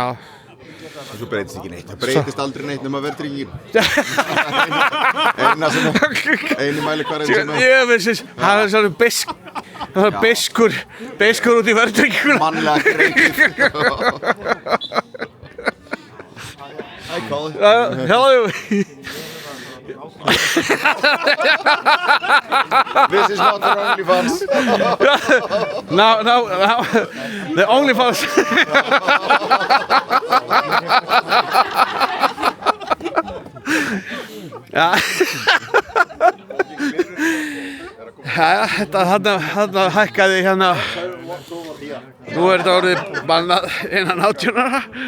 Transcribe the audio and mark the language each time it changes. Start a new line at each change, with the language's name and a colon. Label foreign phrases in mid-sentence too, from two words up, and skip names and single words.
Icelandic: En svo breytist ekki neitt. Það breytist aldrei neitt nema verðtryggingin. Einu mælikvarðinn sem er... Ég veist, það er svona beiskur út í verðtrygginguna. Mannlega greið.
English: Hi, Colin. Hello. This is not the OnlyFans. No, the OnlyFans.
Icelandic: Ja. Þetta hækkaði hérna. Nú þetta orðið bannað innan 18 ára.